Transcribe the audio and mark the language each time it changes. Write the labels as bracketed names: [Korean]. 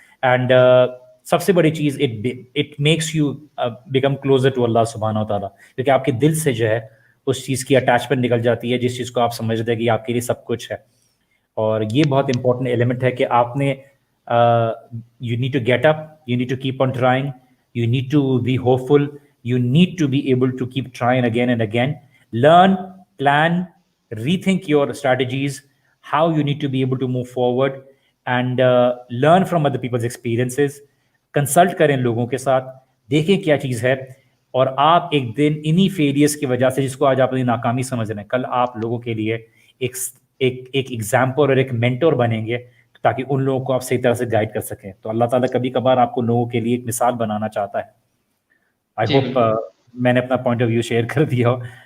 [Urdu] And سب سے بڑی چیز [English] it makes you become closer to [Urdu] اللہ سبحانہ و تعالیٰ, کیونکہ آپ کے دل سے جو ہے اس چیز کی اٹیچمنٹ نکل جاتی ہے جس چیز کو آپ سمجھتے ہیں کہ آپ کے لیے سب کچھ ہے. اور یہ بہت امپورٹنٹ ایلیمنٹ ہے کہ آپ نے [English] You need to get up, you need to keep on trying, you need to be hopeful, you need to be able to keep trying again and again. Learn, plan, rethink your strategies, how you need to be able to move forward, and learn from other people's experiences. [Urdu] Consult کریں لوگوں کے ساتھ, دیکھیں کیا چیز ہے, اور آپ ایک دن انہی فیلیئرس کی وجہ سے جس کو آج آپ اپنی ناکامی سمجھ رہے ہیں, کل آپ لوگوں کے لیے ایک ایگزامپل اور ایک مینٹور بنیں گے تاکہ ان لوگوں کو آپ صحیح طرح سے گائیڈ کر سکیں. تو اللہ تعالیٰ کبھی کبھار آپ کو لوگوں کے لیے ایک مثال بنانا چاہتا ہے. [English] I hope [Urdu] میں نے اپنا پوائنٹ آف ویو شیئر کر دیا ہو.